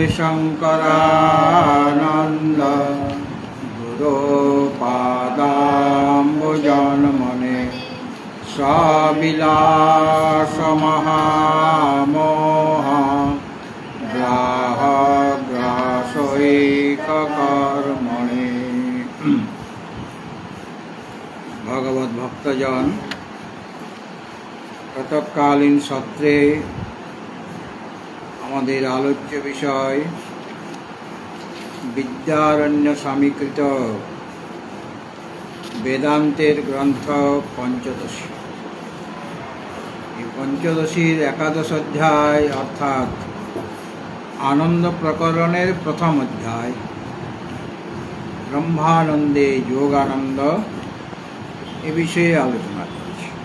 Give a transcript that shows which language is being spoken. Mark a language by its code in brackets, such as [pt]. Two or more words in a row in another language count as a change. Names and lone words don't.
[sa] शङ्करानन्द गुरो पादाम्बुजन्मने सविलासमहामोह ग्राहग्रासैककर्मणे। भगवत भक्तजन, प्रातःकालीन सत्रे [bn] আমাদের আলোচ্য বিষয় বিদ্যারণ্য স্বামীকৃত বেদান্তের গ্রন্থ পঞ্চদশী। এই পঞ্চদশীর একাদশ অধ্যায় অর্থাৎ আনন্দ প্রকরণের প্রথম অধ্যায় ব্রহ্মানন্দে যোগানন্দ এ বিষয়ে আলোচনা করছি।